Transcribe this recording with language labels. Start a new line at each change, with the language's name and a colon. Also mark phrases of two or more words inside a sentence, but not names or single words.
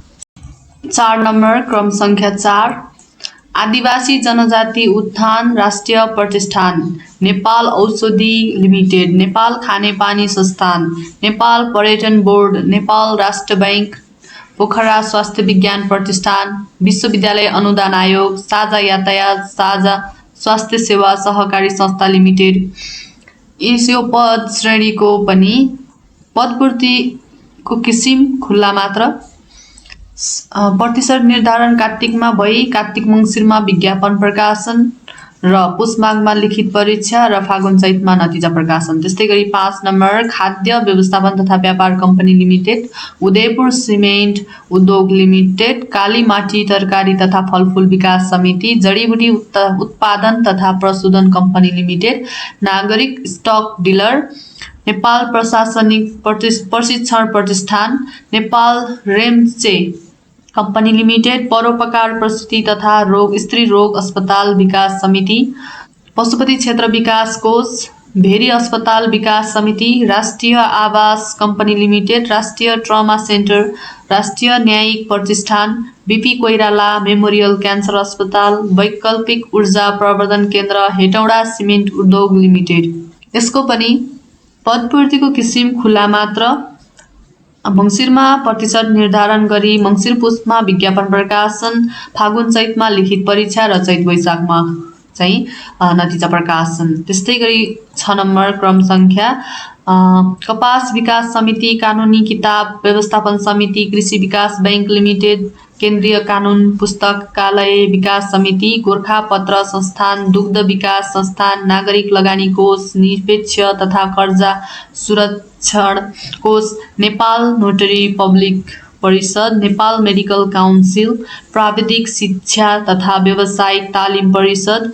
Nepali: 4 नम्बर क्रम सङ्ख्या 4 आदिवासी जनजाति उत्थान राष्ट्रिय प्रतिष्ठान, नेपाल औषधि लिमिटेड, नेपाल खानेपानी संस्थान, नेपाल पर्यटन बोर्ड, नेपाल राष्ट्र बैंक, पोखरा स्वास्थ्य विज्ञान प्रतिष्ठान, विश्वविद्यालय अनुदान आयोग, साझा यातायात, साझा स्वास्थ्य सेवा सहकारी संस्था लिमिटेड। यो पद श्रेणीको पनि पदपूर्तिको किसिम खुल्ला मात्र। प्रतिशत निर्धारण कार्तिकमा भई कार्तिक मङ्सिरमा विज्ञापन प्रकाशन र पुस माघमा लिखित परीक्षा र फागुन चैतमा नतिजा प्रकाशन। त्यस्तै गरी 5 नम्बर खाद्य व्यवस्थापन तथा व्यापार कम्पनी लिमिटेड, उदयपुर सिमेन्ट उद्योग लिमिटेड, कालीमाटी तरकारी तथा फलफुल विकास समिति, जडीबुटी उत्पादन तथा प्रशोधन कम्पनी लिमिटेड, नागरिक स्टक डिलर, नेपाल प्रशासनिक प्रशिक्षण प्रतिष्ठान, नेपाल रेम्चे कम्पनी लिमिटेड, परोपकार प्रसूति तथा स्त्री रोग अस्पताल विकास समिति, पशुपति क्षेत्र विकास कोष, भेरी अस्पताल विकास समिति, राष्ट्रिय आवास कम्पनी लिमिटेड, राष्ट्रिय ट्रमा सेन्टर, राष्ट्रिय न्यायिक प्रतिष्ठान, बीपी कोइराला मेमोरियल क्यान्सर अस्पताल, वैकल्पिक ऊर्जा प्रवर्धन केन्द्र, हेटौडा सिमेन्ट उद्योग लिमिटेड। यसको पनि पदपूर्तिको किसिम खुल्ला मात्र। मङ्सिरमा प्रतिशत निर्धारण गरी मङ्सिर पुसमा विज्ञापन प्रकाशन, फागुन चैतमा लिखित परीक्षा र चैत वैशाखमा चाहिँ नतिजा प्रकाशन। त्यस्तै गरी 6 नम्बर क्रम संख्या कपास विकास समिति, कानुनी किताब व्यवस्थापन समिति, कृषि विकास बैंक लिमिटेड, केन्द्रीय कानुन पुस्तकालय विकास समिति, गोरखा पत्र संस्थान, दुग्ध विकास संस्थान, नागरिक लगानी कोष, निरपेक्ष तथा कर्जा सुरक्षण कोष, नेपाल नोटरी पब्लिक परिषद, नेपाल मेडिकल काउन्सिल, प्राविधिक शिक्षा तथा व्यावसायिक तालिम परिषद,